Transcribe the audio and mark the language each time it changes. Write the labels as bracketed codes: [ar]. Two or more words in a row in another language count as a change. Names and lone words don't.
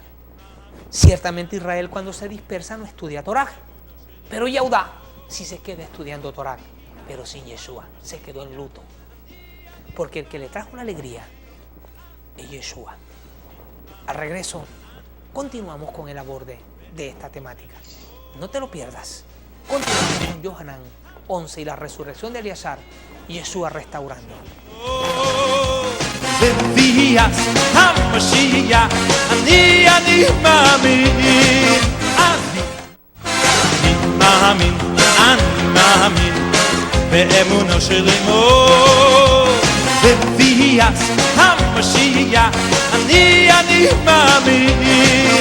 [es] Ciertamente Israel cuando se dispersa no estudia Torah, pero Yehudá sí se queda estudiando Torah, pero sin Yeshua, se quedó en luto, porque el que le trajo la alegría es Yeshua. Al regreso continuamos con el aborde de esta temática, no te lo pierdas. Continuamos con Yohanan 11 y la resurrección de Eleazar y Yeshua restaurando. [he] בביאת המשיח אני מאמין, אני מאמין באמונו של אמו. בביאת המשיח אני מאמין